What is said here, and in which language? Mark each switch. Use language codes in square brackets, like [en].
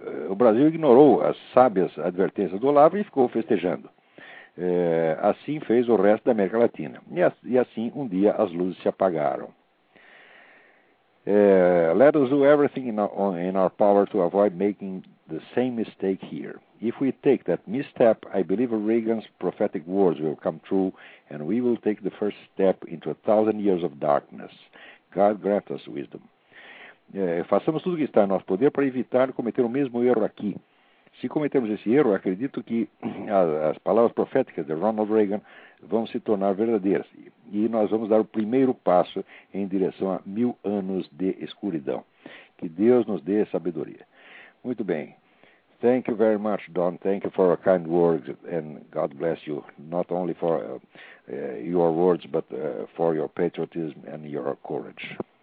[pt] O Brasil ignorou as sábias advertências do Olavo e ficou festejando. Assim fez o resto da América Latina. E assim um dia as luzes se apagaram. [en] Let us do everything in our power to avoid making the same mistake here. If we take that misstep, I believe Reagan's prophetic words will come true and we will take the first step into a thousand years of darkness. God grant us wisdom. [pt] Façamos tudo o que está em nosso poder para evitar cometer o mesmo erro aqui. Se cometermos esse erro, acredito que as palavras proféticas de Ronald Reagan vão se tornar verdadeiras e nós vamos dar o primeiro passo em direção a 1000 anos de escuridão. Que Deus nos dê sabedoria. Muito bem. [en] Thank you very much, [pt] Don. [en] Thank you for your kind words and God bless you, not only for your words, but for your patriotism and your courage.